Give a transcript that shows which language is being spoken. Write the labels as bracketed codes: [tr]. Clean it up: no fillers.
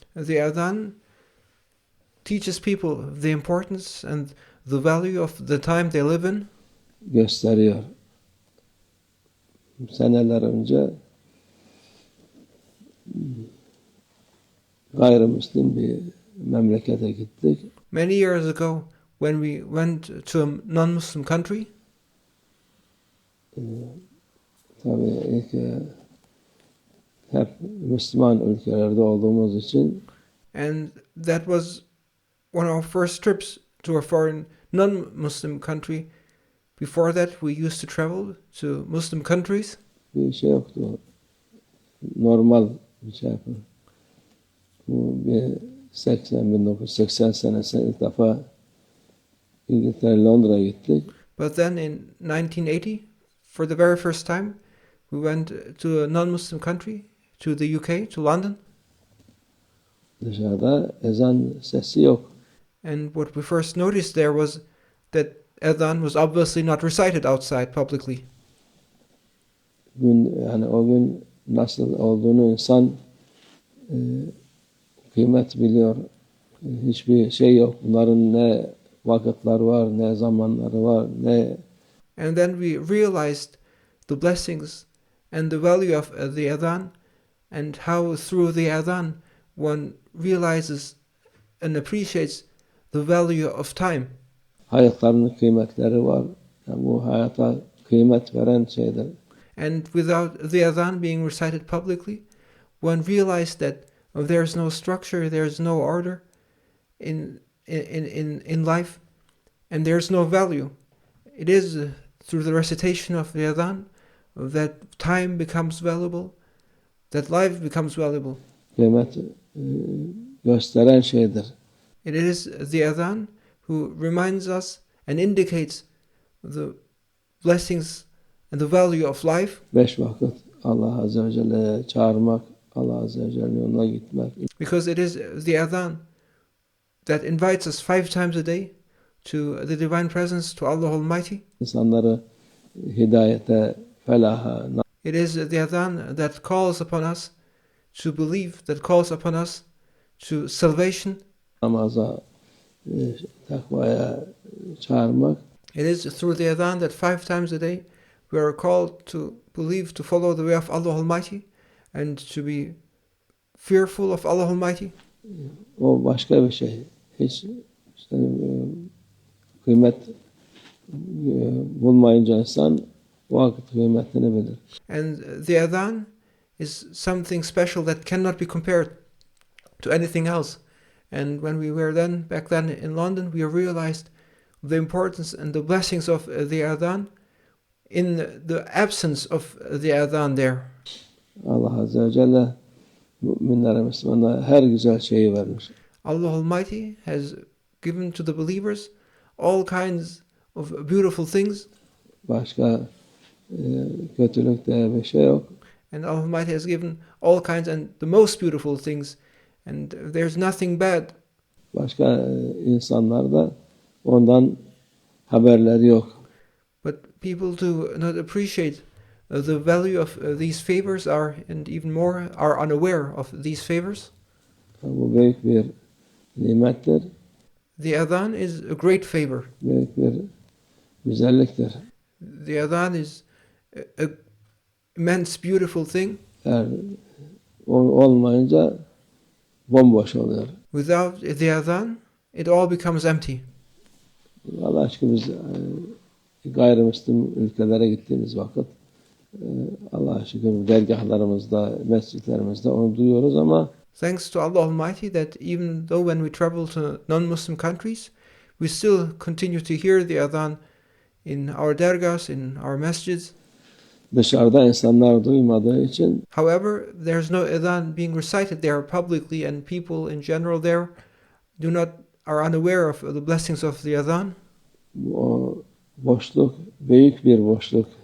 [en] the Adhan teaches people the importance and the value of the time they live in. [tr] Gösteriyor. Seneler önce gayrimüslim bir memlekete gittik. [en] Many years ago, when we went to a non-Muslim country, [tr] Tabii ilk hep Müslüman ülkelerde olduğumuz için [en] And that was one of our first trips to a foreign non-Muslim country. Before that, we used to travel to Muslim countries. [tr] bir şey yoktu. Normal bir şey yapın. Bu bir 1980 senesinde ilk defa İngiltere, Londra'ya gittik. [en] But then in 1980, for the very first time, we went to a non-Muslim country, to the UK, to London. [tr] Dışarıda ezan sesi yok. [en] And what we first noticed there was that Adhan was obviously not recited outside publicly. [tr] Yani o gün nasıl olduğunu insan kıymet biliyor. Hiçbir şey yok. Bunların ne vakitler var, ne zamanları var, ne... [en] And then we realized the blessings and the value of the Adhan, and how through the Adhan one realizes and appreciates the value of time. [tr] Hayatlarının kıymetleri var. Yani bu hayata kıymet veren şeyler. [en] And without the Adhan being recited publicly, one realized that there's no structure, there's no order in life, and there's no value. It is through the recitation of the Adhan that time becomes valuable, that life becomes valuable. [tr] Kıymet gösteren şeydir. [en] It is the Adhan who reminds us and indicates the blessings and the value of life. [tr] 5 vakit Allah Azze ve Celle'ye çağırmak, Allah Azze ve Celle'nin yoluna gitmek. [en] Because it is the Adhan that invites us 5 times a day to the divine presence, to Allah Almighty. [tr] İnsanları hidayete, felaha. [en] It is the Adhan that calls upon us to believe, that calls upon us to salvation. [tr] Namaza, takvaya çağırmak. [en] It is through the Adhan that 5 times a day we are called to believe, to follow the way of Allah Almighty, and to be fearful of Allah Almighty. [tr] O başka bir şey. Hiç işte, kıymet bulmayınca insan vakit kıymetini bilir. [en] And the Adhan is something special that cannot be compared to anything else. And when we were back then in London, we realized the importance and the blessings of the Adhan in the absence of the Adhan there. [tr] Allah Azze ve Celle müminlere, Müslümanlara her güzel şeyi vermiş. [en] Allah Almighty has given to the believers all kinds of beautiful things. [tr] Başka kötülük diye bir şey yok. [en] And Allah Almighty has given all kinds and the most beautiful things. And there's nothing bad. [tr] Başka insanlar da ondan haberleri yok. [en] But people do not appreciate the value of these favors and even more are unaware of these favors. [tr] Bu büyük bir nimettir. [en] The Adhan is a great favor. [tr] Büyük bir güzelliktir. [en] The Adhan is an immense, beautiful thing. [tr] Eğer olmayınca bomboş oluyor. [en] Without the Adhan, it all becomes empty. [tr] Allah aşkına biz gayrimüslim ülkelere gittiğimiz vakit Allah'a şükür dergahlarımızda, mescitlerimizde onu duyuyoruz ama [en] Thanks to Allah Almighty that even though when we travel to non-Muslim countries, we still continue to hear the Adhan in our dergahs, in our masjids. [tr] dışarıda insanlar duymadığı için [en] However, there's no Adhan being recited there publicly, and people in general there are unaware of the blessings of the Adhan. [tr] o boşluk, büyük bir boşluk.